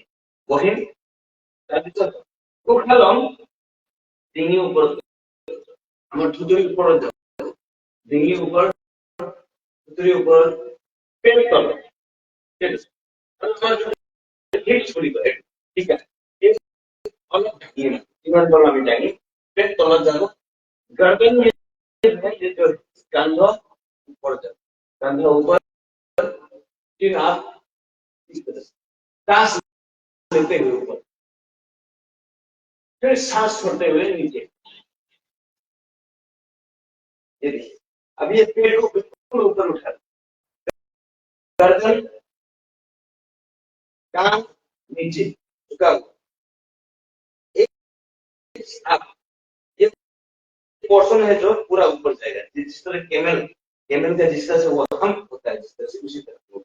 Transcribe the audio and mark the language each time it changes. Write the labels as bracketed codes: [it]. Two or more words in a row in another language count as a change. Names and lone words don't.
[as] বহিম তাৰপিছত উশাহ লম ডিঙিৰ ওপৰত আমাৰ থুতুৰিৰ ওপৰত যাব ডিঙিৰ ওপৰত থুতুৰিৰ ওপৰত পেট তলত ঠিক আছে আৰু আমাৰ হিপছ বুলি কয় ঠিক আছে অলপ ঢাকিম ইমান তল আমি দাঙি পেট তলত যাব [hi] गर्दन में जो कंधा ऊपर जाए कंधा ऊपर फिर आप इस तरह से सांस लेते हुए ऊपर फिर सांस छोड़ते हुए नीचे ये देखिए अब ये पेट को बिल्कुल ऊपर उठा गर्दन कान नीचे झुका एक आप पोर्शन है जो पूरा ऊपर जाएगा जिस तरह केमल का जिस तरह से वो हम होता है जिस तरह से उसी तरह